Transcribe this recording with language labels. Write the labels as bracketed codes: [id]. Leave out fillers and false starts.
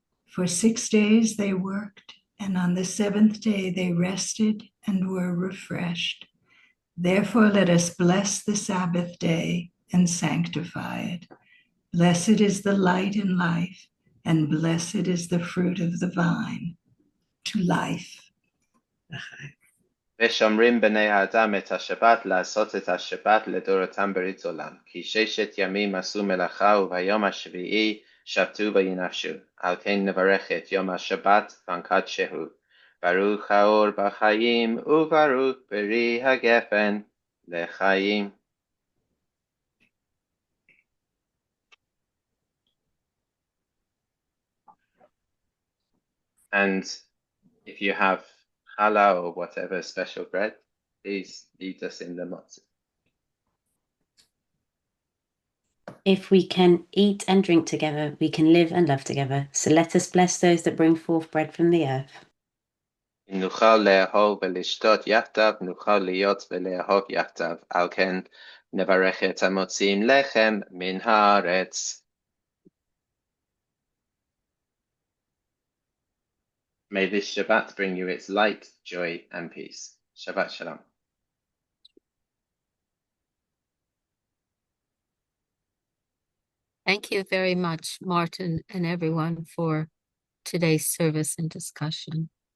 [en] For 6 days they worked, and on the seventh day they rested and were refreshed. Therefore, let us bless the Sabbath day and sanctify it. Blessed is the light and life, and blessed is the fruit of the vine to life. [he] ושומרים בני האדם את השבת לעשות את השבת לדורותם ברית עולם. כי 6 ימים עשו מלאכה וביום השביעי שבתו וינפשו. על כן נברך את יום השבת ונקדשהו. ברוך האור בחיים וברוך פרי הגפן לחיים. [en] And if you have challah or whatever special bread, please lead us in the matzah. If we can eat and drink together, we can live and love together. So let us bless those that bring forth bread from the earth. [he] אם נוכל לאהוב ולשתות יחדיו, נוכל להיות ולאהוב יחדיו. על כן נברך את המוציאים לחם מן הארץ. [en] May this Shabbat bring you its light, joy, and peace. Shabbat Shalom. Thank you very much, Martin, and everyone, for today's service and discussion.